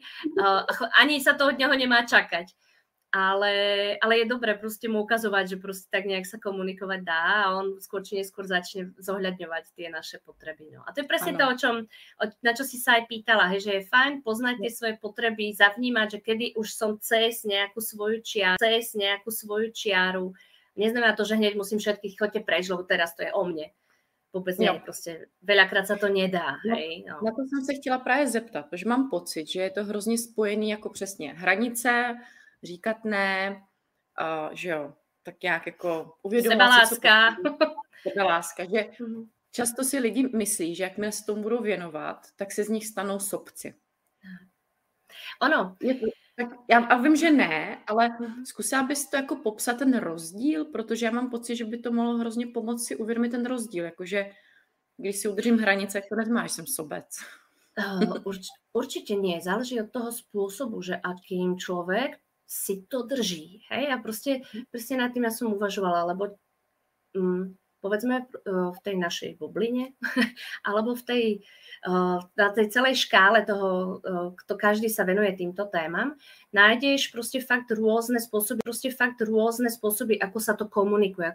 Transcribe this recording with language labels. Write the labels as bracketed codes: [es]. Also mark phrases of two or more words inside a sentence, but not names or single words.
[sk] Ani sa to od neho nemá čakať. Ale je dobré proste mu ukazovať, že proste tak nejak sa komunikovať dá a on skôr či neskôr začne zohľadňovať tie naše potreby. No. A to je presne to, na čo si sa aj pýtala, hej, že je fajn poznať tie svoje potreby, zavnímať, že kedy už som cez nejakú svoju čiaru. Neznamená to, že hneď musím všetkých chodte prejsť, lebo teraz to je o mne. [cs] Vůbec ne, prostě veľakrát se to nedá. [sk] Hej, no. [cs] Na to jsem se chtěla právě zeptat, protože mám pocit, že je to hrozně spojený jako přesně hranice, říkat ne, že jo, tak nějak jako uvědomovat si, sebeláska, že často si lidi myslí, že jakmile se tomu budou věnovat, tak se z nich stanou sobci. Ono. Tak já vím, že ne, ale zkusila bys to jako popsat ten rozdíl, protože já mám pocit, že by to mohlo hrozně pomoct si uvědomit ten rozdíl, jakože když si udržím hranice, jak to nezmáš, jsem sobec. [sk] Určite nie, záleží od toho spôsobu, že akým človek si to drží. Hej? A proste nad tým ja som uvažovala, lebo povedzme v tej našej bubline alebo na tej celej škále toho, kto každý sa venuje týmto témam, nájdeš proste fakt rôzne spôsoby, ako sa to komunikuje.